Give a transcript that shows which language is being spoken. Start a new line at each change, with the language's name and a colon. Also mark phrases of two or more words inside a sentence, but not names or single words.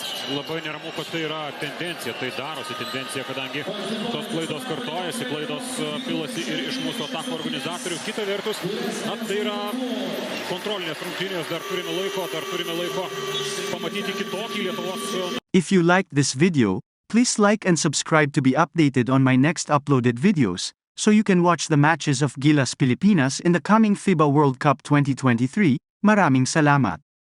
Lithuanian: Labai neramu, kad tai yra tendencija, tai darosi tendencija, kadangi tos klaidos kartojasi, klaidos pilasi ir iš mūsų atakų organizatorių. Kita vertus, na, tai yra kontrolinės rungtynės, dar turime laiko pamatyti kitokį Lietuvos.
English: If you liked this video, please like and subscribe to be updated on my next uploaded videos, so you can watch the matches of Gilas Pilipinas in the coming FIBA World Cup 2023.
Filipino: Maraming salamat.